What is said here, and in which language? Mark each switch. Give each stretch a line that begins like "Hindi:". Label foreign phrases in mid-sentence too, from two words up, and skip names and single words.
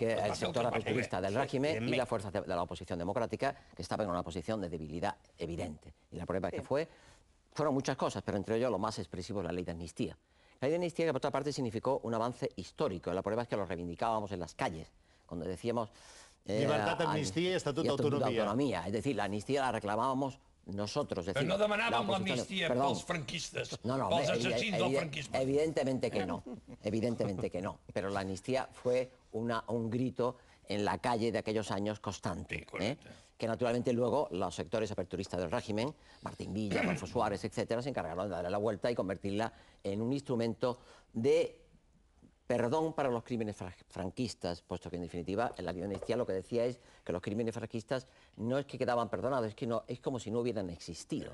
Spanish: Que el sector aperturista del régimen y la fuerza de la oposición democrática, que estaban en una posición de debilidad evidente. Y la prueba es que fueron muchas cosas, pero entre ellos lo más expresivo es la ley de amnistía. La ley de amnistía, que por otra parte significó un avance histórico. La prueba es que lo reivindicábamos en las calles, cuando decíamos...
Catalan: Llibertat, amnistia i estatut d'autonomia.
Spanish: Es decir, la amnistía la reclamábamos nosotros.
Catalan: Pero no demanàvem l'amnistia pels franquistes, pels assassins del franquisme.
Spanish: Evidentemente que no. Pero la amnistía fue un grito en la calle de aquellos años constante. Que naturalmente luego los sectores aperturistas del régimen, Martín Villa, Adolfo Suárez, etcétera, se encargaron de darle la vuelta y convertirla en un instrumento de perdón para los crímenes franquistas, puesto que en definitiva en la ley de amnistía lo que decía es que los crímenes franquistas no es que quedaban perdonados, es como si no hubieran existido.